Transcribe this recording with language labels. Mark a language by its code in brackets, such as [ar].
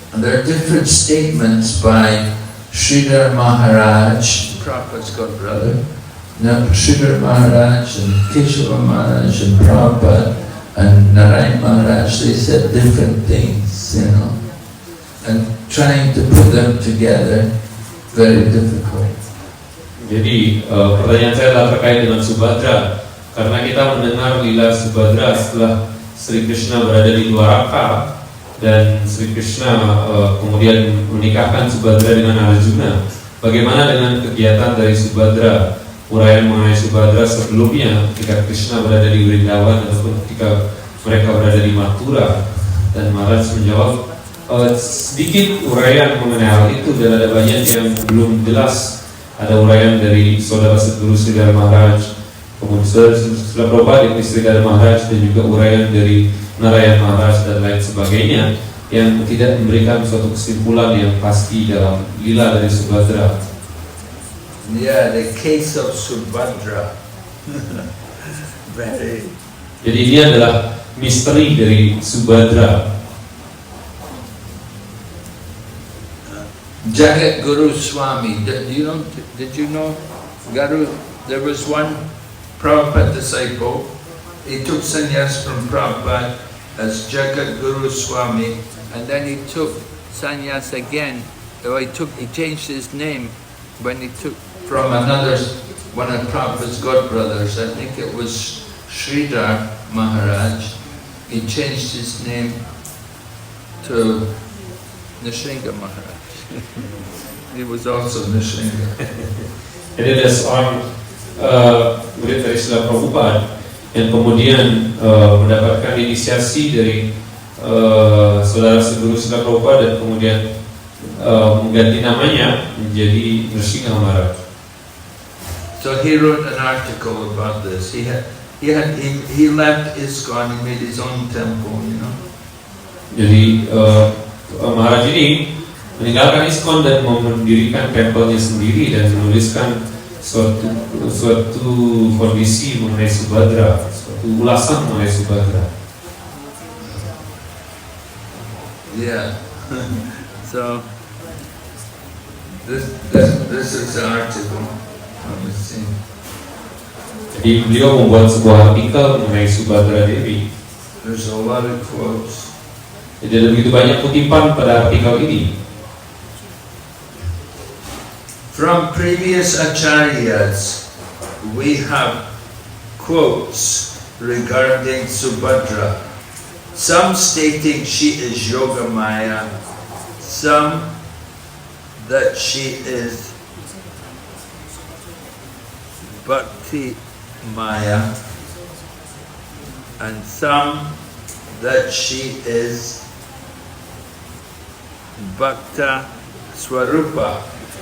[en] And there are different statements by Sridhar Maharaj, Prabhupada's godbrother, Sridhar Maharaj and Keshava Maharaj and Prabhupada and Narayan Maharaj. They said different things, you know, and trying to put them together, very difficult. [id] Jadi pertanyaan saya adalah terkait dengan Subhadra. Karena kita mendengar lila Subhadra setelah Sri Krishna berada di Dwaraka dan Sri Krishna kemudian menikahkan Subhadra dengan Arjuna. Bagaimana dengan kegiatan dari Subhadra? Uraian mengenai Subhadra sebelumnya ketika Krishna berada di Vrindavan ataupun ketika mereka berada di Mathura. Dan Maharaj menjawab sedikit uraian mengenai hal itu dan ada banyak yang belum jelas. Ada uraian dari saudara Sadguru Sridhar Maharaj, kemudian Srila Prabhupada di Sridhar Maharaj dan juga uraian dari Narayan Maharaj dan lain sebagainya yang tidak memberikan suatu kesimpulan yang pasti dalam lila dari Subhadra. [en] Yeah, the case of Subhadra. Very. [id] Jadi ini adalah misteri dari Subhadra. [en] Jagat Guru Swami, did you know Guru? There was one Prabhupada disciple. He took sannyas from Prabhupada as Jagat Guru Swami, and then he took sannyas again. He changed his name when he took from one of Prabhupada's godbrothers. I think it was Sridhar Maharaj. He changed his name to Nrsinga Maharaj. He was also Nrsinga. [id] Jadi ada seorang murid dari Srila Prabhupada yang kemudian mendapatkan inisiasi dari saudara Sadguru Srila Prabhupada dan kemudian mengganti namanya menjadi Nrsinga Maharaj. [en] So he wrote an article about this. He left ISKCON. He made his own temple, you know. [id] Jadi Maharaj ini meninggalkan ISKCON dan mendirikan tempelnya sendiri dan menuliskan suatu kondisi mengenai Subhadra, suatu ulasan mengenai Subhadra. [en] Yeah. So this is the article. [id] Jadi beliau membuat sebuah artikel mengenai Subhadra Devi. [en] There's a lot of quotes. [id] Jadi ada begitu banyak kutipan pada artikel ini. [en] From previous acharyas, we have quotes regarding Subhadra. Some stating she is Yogamaya, some that she is Bhakti Maya, and some that she is Bhakta Swarupa.